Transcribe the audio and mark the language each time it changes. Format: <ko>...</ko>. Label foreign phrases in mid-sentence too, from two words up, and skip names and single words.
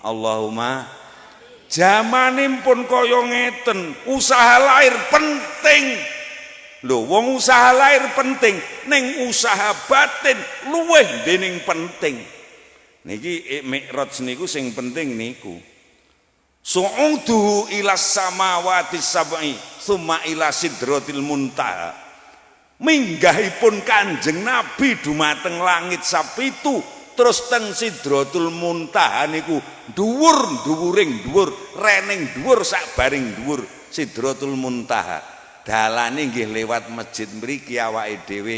<jv>Allahumma jamane pun kaya ngeten, usaha lahir penting. Lho wong usaha lahir penting, ning usaha batin luwih dening penting. Niki mikraj niku sing penting niku.</jv> <ar>صعوده إلى السماوات السبع ثم إلى سدرة المنتهى.</ar> <jv>Minggahipun Kanjeng Nabi dumateng langit sapitu terus teng sidratul muntaha niku dhuwur-dhuwuring dhuwur rening dhuwur sabaring dhuwur sidratul muntaha. Dalane nggih lewat masjid mriki awake dhewe.</jv>